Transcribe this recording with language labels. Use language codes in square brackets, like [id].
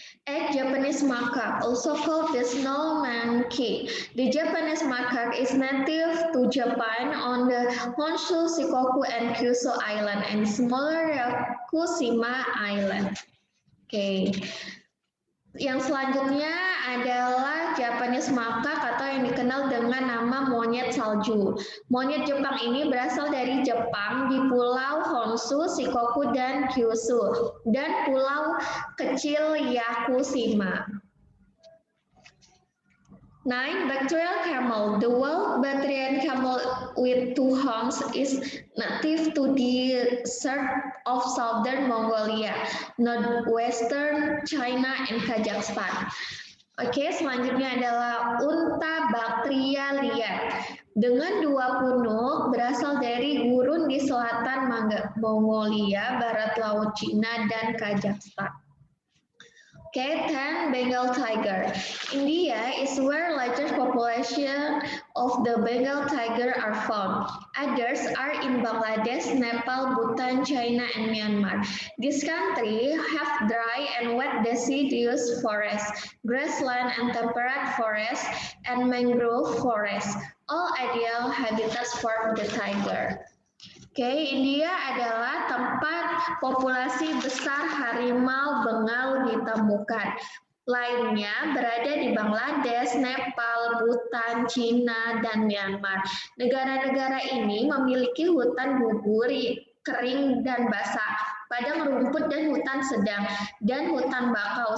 [en] 8. Japanese macaque, also called the snow monkey. The Japanese macaque is native to Japan on the Honshu, Shikoku, and Kyushu Island, and smaller Yakushima Island. [id] Oke. Yang selanjutnya adalah Japanese macaque atau yang dikenal dengan nama monyet salju. Monyet Jepang ini berasal dari Jepang di Pulau Honshu, Shikoku, dan Kyushu, dan pulau kecil Yakushima. [en] 9. Bactrian camel. The wild Bactrian camel with 2 horns is native to the desert of southern Mongolia, northwestern China, and Kazakhstan. [id] Oke, selanjutnya adalah unta Bactria liar. Dengan 2 punuk, berasal dari gurun di selatan Mongolia, barat laut Cina, dan Kazakhstan. [en] Okay, 10. Bengal tiger. India is where largest population of the Bengal tiger are found. Others are in Bangladesh, Nepal, Bhutan, China, and Myanmar. This country have dry and wet deciduous forests, grassland and temperate forests, and mangrove forests, all ideal habitats for the tiger. [id] Oke, India adalah tempat populasi besar harimau Bengal ditemukan. Lainnya berada di Bangladesh, Nepal, Bhutan, Cina, dan Myanmar. Negara-negara ini memiliki hutan gugur, kering dan basah, padang rumput dan hutan sedang, dan hutan bakau.